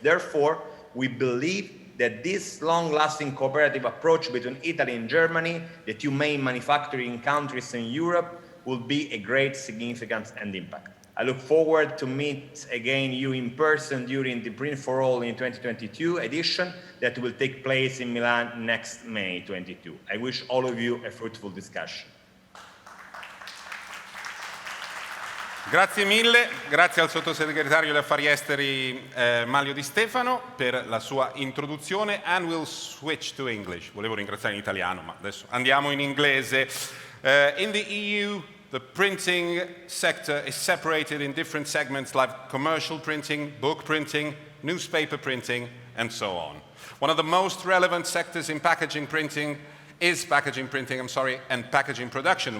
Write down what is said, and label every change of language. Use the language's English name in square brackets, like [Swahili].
[English] Therefore, we believe that this long-lasting cooperative approach between Italy and Germany, the 2 main manufacturing countries in Europe, will be a great significance and impact. I look forward to meet again you in person during the Print for All in 2022 edition that will take place in Milan next May 22. I wish all of you a fruitful discussion. [Italian] Grazie mille, grazie al sottosegretario degli affari esteri Manlio Di Stefano per la sua introduzione, [English] and we'll switch to English. [Italian] Volevo ringraziare in italiano, ma adesso andiamo in inglese. [English] In the EU, the printing sector is separated in different segments like commercial printing, book printing, newspaper printing, and so on. One of the most relevant sectors in packaging printing is packaging printing, and packaging production.